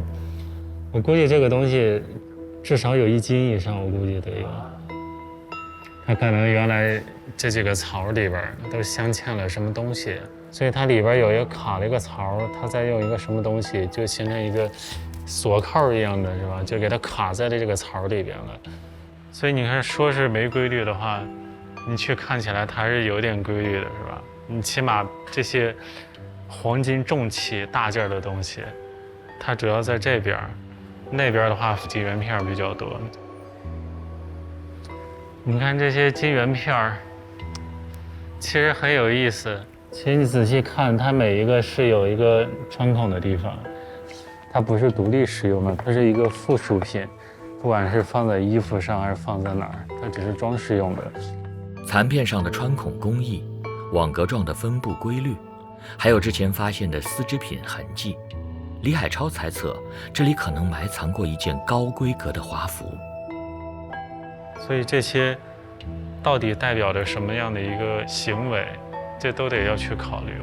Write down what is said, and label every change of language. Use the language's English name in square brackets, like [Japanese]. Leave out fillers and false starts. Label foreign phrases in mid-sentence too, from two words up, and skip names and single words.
[Chinese] 我估計這個東西至少有1斤以上，我估計得有。它可能原來這幾個槽裡邊都鑲嵌了什麼東西，所以它裡邊有一個卡了一個槽，它再用一個什麼東西就形成一個鎖扣一樣的，是吧？就給它卡在了這個槽裡邊了。所以你看，說是沒規律的話，你去看起來它是有點規律的，是吧？你起碼這些黃金重器大件的東西，它主要在這邊，那邊的話金圓片比較多。你看這些金圓片，其實很有意思。其實你仔細看，它每一個是有一個穿孔的地方，它不是獨立使用的，它是一個附屬品，不管是放在衣服上還是放在哪兒，它只是裝飾用的。殘片上的穿孔工藝、網格狀的分布規律，還有之前發現的絲織品痕跡，李海超猜測這裡可能埋藏過一件高規格的華服。所以這些到底代表着什麼樣的一個行為，這都得要去考慮。